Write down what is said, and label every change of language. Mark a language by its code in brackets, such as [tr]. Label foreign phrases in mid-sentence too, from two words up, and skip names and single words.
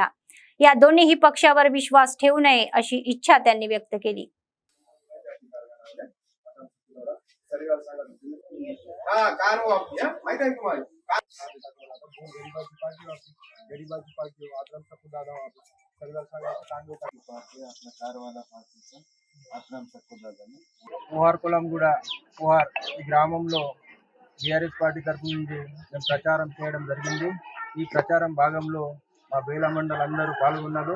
[mr] या दोन्हीही पक्षावर विश्वास ठेवू नये अशी इच्छा त्यांनी व्यक्त केली. गरीबाची पार्टी [te] आत्राम सक्कू दादा ఆత్రం సక్కుదాదని పోహార్ కొలంగూడ పోహార్ ఈ గ్రామంలో టీఆర్ఎస్ పార్టీ తరఫు నుంచి మేము ప్రచారం చేయడం జరిగింది. ఈ ప్రచారం భాగంలో మా బేలా మండలం అందరూ పాల్గొన్నారు.